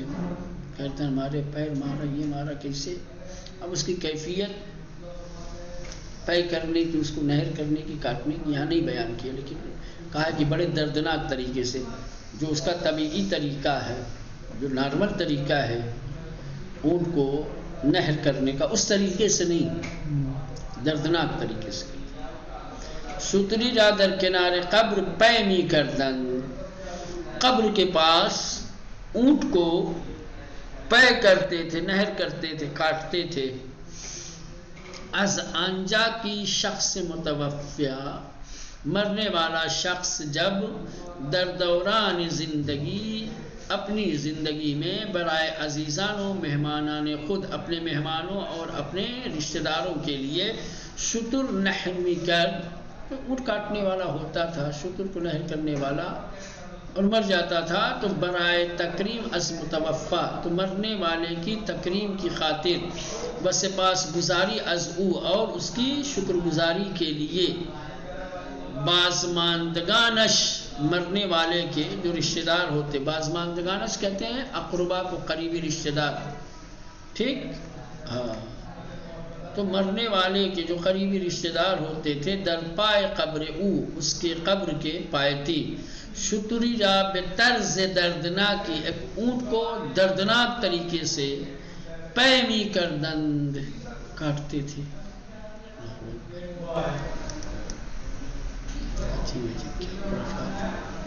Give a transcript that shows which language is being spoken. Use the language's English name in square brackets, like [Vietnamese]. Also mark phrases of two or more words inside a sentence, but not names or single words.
[Urdu] کہتے ہیں ہمارے پیر مارا، یہ مارا، کیسے؟ اب اس کی کیفیت طے کرنے کی، اس کو نہر کرنے کی، کاٹنے کی یہاں نہیں بیان کیا، لیکن کہا کہ بڑے دردناک طریقے سے، جو اس کا طبیعی طریقہ ہے، جو نارمل طریقہ ہے اونٹ کو نہر کرنے کا، اس طریقے سے نہیں، دردناک طریقے سے. [Persian] شتری را در کنارے قبر پے می کردن، [Urdu] قبر کے پاس اونٹ کو پے کرتے تھے، نہر کرتے تھے، کاٹتے تھے. [Persian] از آنجا کی شخص متوفیا، [Urdu] مرنے والا شخص جب [Persian] در دوران زندگی، [Urdu] اپنی زندگی میں، [Persian] برائے عزیزان و مہمانان خود، [Urdu] اپنے مہمانوں اور اپنے رشتہ داروں کے لیے [Persian] شتر نحر می کرد، [Urdu] اونٹ کاٹنے والا ہوتا تھا، شتر کو نہر کرنے والا، اور مر جاتا تھا تو [Persian] برائے تکریم از متوفا، [Urdu] تو مرنے والے کی تکریم کی خاطر، [Persian] و سپاس گزاری از او، [Urdu] اور اس کی شکر گزاری کے لیے، بازماندگانش، مرنے والے کے جو رشتہ دار ہوتے، بازماندگانش کہتے ہیں اقربا کو، قریبی رشتہ دار، ٹھیک، ہاں، تو مرنے والے کے جو قریبی رشتہ دار ہوتے تھے، [Persian] در پائے قبر او، [Urdu] اس کے قبر کے پایتی، [Persian] شتری را بے طرز دردناکی، [Urdu] ایک اونٹ کو دردناک طریقے سے [Persian] پیمی کردند، [Urdu] کاٹتے تھے. عجیب عجیب کیا خرافات.